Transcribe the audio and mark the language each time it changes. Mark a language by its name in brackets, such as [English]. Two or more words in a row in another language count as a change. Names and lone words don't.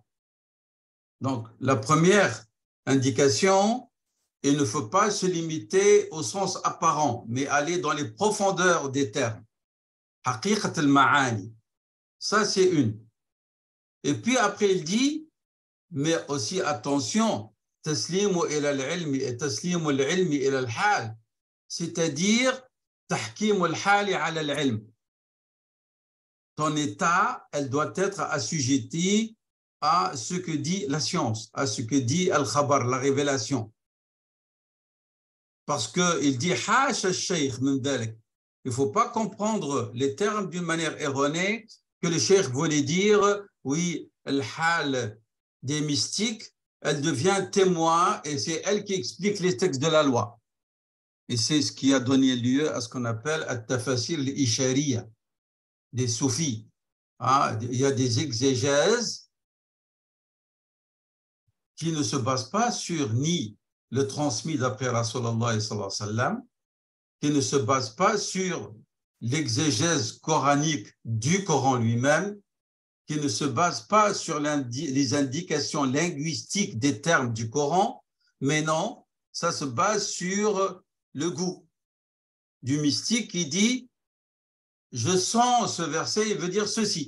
[French] Donc, la première indication, il ne faut pas se limiter au sens apparent, mais aller dans les profondeurs des termes. [Arabic] حقيقة المعاني. [French] Ça, c'est une. Et puis après, il dit, mais aussi attention, [Arabic] تسليم إلى العلم et تسليم العلم إلى الحال, [French] c'est-à-dire [Arabic] تحكيم الحال على العلم. [French] Ton état, elle doit être assujettie à ce que dit la science, à ce que dit al-khabar, la révélation. Parce qu'il dit [Arabic] حاش الشيخ من ذلك. [French] Il ne faut pas comprendre les termes d'une manière erronée, que le cheikh voulait dire, oui, le hal des mystiques, elle devient témoin et c'est elle qui explique les textes de la loi. Et c'est ce qui a donné lieu à ce qu'on appelle [Arabic] التفاسير الإشارية, [French] des soufis. Ah, il y a des exégèses qui ne se basent pas sur ni le transmis d'après [Arabic] رسول الله صلى الله عليه وسلم, [French] qui ne se basent pas sur l'exégèse coranique du Coran lui-même, qui ne se base pas sur les indications linguistiques des termes du Coran, mais non, ça se base sur le goût du mystique qui dit « je sens ce verset, il veut dire ceci ».